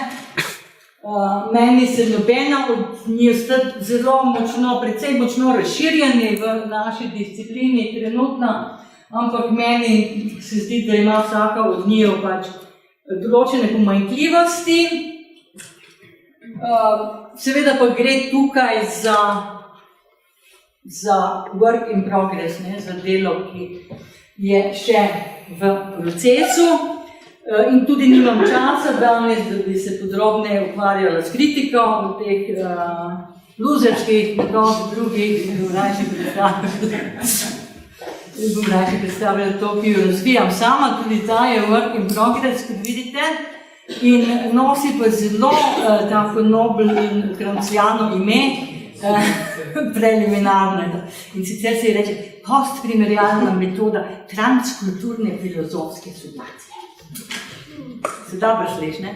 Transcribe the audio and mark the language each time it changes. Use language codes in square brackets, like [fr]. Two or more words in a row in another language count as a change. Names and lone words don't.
[sl] Meni se nobena od njih zelo močno, precej močno razširjeni v naši disciplini trenutno, ampak meni se zdi, da ima vsaka od njih pač določene pomanjkljivosti. Seveda pa gre tukaj za [en] work in progress, [sl] za delo, ki je še v procesu. In tudi nimam časa danes, da bi se podrobneje ukvarjala s kritiko teh luzerskih metod drugih, bom raje predstavljala to, ki jo razvijam sama, tudi ta je [en] work in progress, [sl] kot vidite, in nosi pa zelo tako nobel in kranciano ime, preliminarno. In sicer se reče postprimerjalna metoda transkulturne filozofske sublacije. Se dobro sliš, ne?